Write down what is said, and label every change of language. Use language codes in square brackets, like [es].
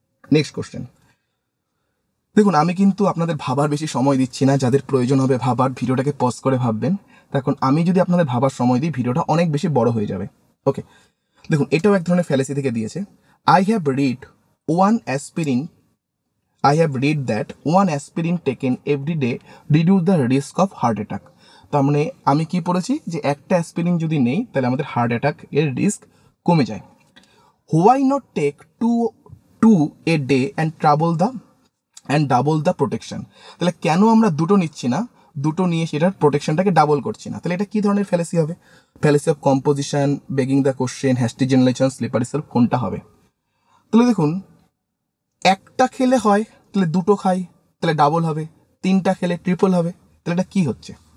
[bn] Next question, দেখুন আমি কিন্তু আপনাদের ভাবার বেশি সময় দিচ্ছি না, যাদের প্রয়োজন হবে ভাবার ভিডিওটাকে পজ করে ভাববেন, তখন আমি যদি আপনাদের ভাবার সময় দিই ভিডিওটা অনেক বেশি বড় হয়ে যাবে। ওকে, দেখুন এটাও এক ধরনের ফ্যালেসি থেকে দিয়েছে। [en] I have read one aspirin I have read that one aspirin taken every day reduce the risk of heart attack. [bn] তার মানে আমি কি পড়েছি যে একটা অ্যাসপিরিন যদি নেই তাহলে আমাদের হার্ট অ্যাটাক এর রিস্ক কমে যায়। [en] Why not take two a day and double the protection? [bn] তাহলে কেন আমরা দুটো নিচ্ছি না, দুটো নিয়ে সেটার প্রোটেকশনটাকে ডাবল করছি না? তাহলে এটা কি ধরনের ফ্যালেসি হবে? ফ্যালেসি of composition, begging the question, hasty generation, slippery self, কোনটা হবে? তাহলে দেখুন, একটা খেলে হয় তাহলে দুটো খাই তাহলে ডাবল হবে, তিনটা খেলে ট্রিপল হবে, তাহলে এটা কি হচ্ছে?